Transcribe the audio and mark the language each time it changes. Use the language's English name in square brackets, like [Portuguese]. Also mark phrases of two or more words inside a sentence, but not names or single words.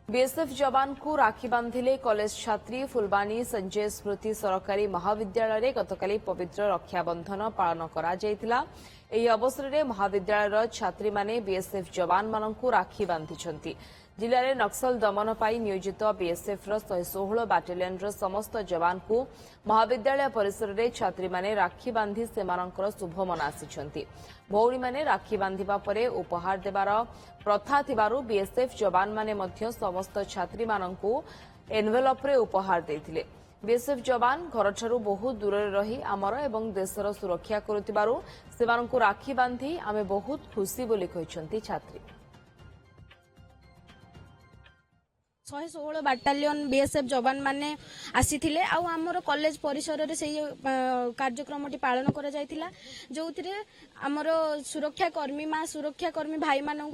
[Odia] ବିଏସଏଫ ଯବାନଙ୍କୁ ରାକ୍ଷୀ ବାନ୍ଧିଲେ କଲେଜ ଛାତ୍ରୀ ଫୁଲବାଣୀ ସଞ୍ଜୟ ସ୍ମୃତି ସରକାରୀ ମହାବିଦ୍ୟାଳୟ ଗତକାଲି ପବିତ୍ର ରକ୍ଷାବନ୍ଧନ ପାଳନ କରା ଯାଇଥିଲା। ଏହି ଅବସରରେ ମହାବିଦ୍ୟାଳୟର ଛାତ୍ରୀମାନେ ବିଏସ୍ଏଫ୍ ଯବାନମାନଙ୍କୁ ରାକ୍ଷୀ ବାନ୍ଧିଛନ୍ତି। ଜିଲ୍ଲାରେ ନକ୍ସଲ ଦମନ ପାଇଁ ନିୟୋଜିତ ବିଏସ୍ଏଫ୍ର 116 ବାଟାଲିୟନର ସମସ୍ତ ଯବାନଙ୍କୁ ମହାବିଦ୍ୟାଳୟ ପରିସରରେ ଛାତ୍ରୀମାନେ ରାକ୍ଷୀ ବାନ୍ଧି ସେମାନଙ୍କର ଶୁଭମନା ଆସିଛନ୍ତି। ଭଉଣୀମାନେ ରାକ୍ଷୀ ବାନ୍ଧିବା ପରେ ଉପହାର ଦେବାର ପ୍ରଥା ଥିବାରୁ ବିଏସ୍ଏଫ୍ ଯବାନମାନେ ମଧ୍ୟ ସମସ୍ତ ଛାତ୍ରୀମାନଙ୍କୁ ଏନ୍ଭେଲପ୍ରେ ଉପହାର ଦେଇଥିଲେ। ବିଏସଏଫ ଯବାନ ଘରଠାରୁ ବହୁତ ଦୂର ରହି ଆମର ଏବଂ ଦେଶର ସୁରକ୍ଷା କରୁଥିବାରୁ ସେମାନଙ୍କୁ ରାକ୍ଷୀ ବାନ୍ଧି ଆମେ ବହୁତ ଖୁସି ବୋଲି କହିଛନ୍ତି ଛାତ୍ରୀ। 116 ବାଟାଲିଅନ ବିଏସଏଫ ଯବାନ ମାନେ ଆସିଥିଲେ ଆ ଆମର କଲେଜ ପରିସର ରେ ସେହି କାର୍ଯ୍ୟକ୍ରମଟି ପାଳନ କରା ଯାଇଥିଲା ଯେଉଁଥିରେ ଆମର ସୁରକ୍ଷା କର୍ମୀ ଭାଇ ମାନଙ୍କୁ